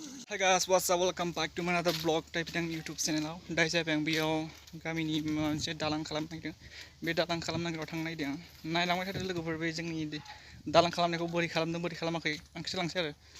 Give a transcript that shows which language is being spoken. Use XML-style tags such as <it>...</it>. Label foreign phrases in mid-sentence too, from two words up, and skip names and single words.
<en>Hi guys, what's up? Welcome back to another vlog type ng YouTube channel.</en> <brx>Dai जाबाय आं बेयाव गामिनि मोनसे दालां खालामनायदों बे दालां खालामनायग्राव थांनायदों नायलांबाय थादों लोगोफोर बे जोंनि दालां खालामनायखौ बोरै खालामदों बोरै खालामाखै आं खिथालांसै आरो</brx>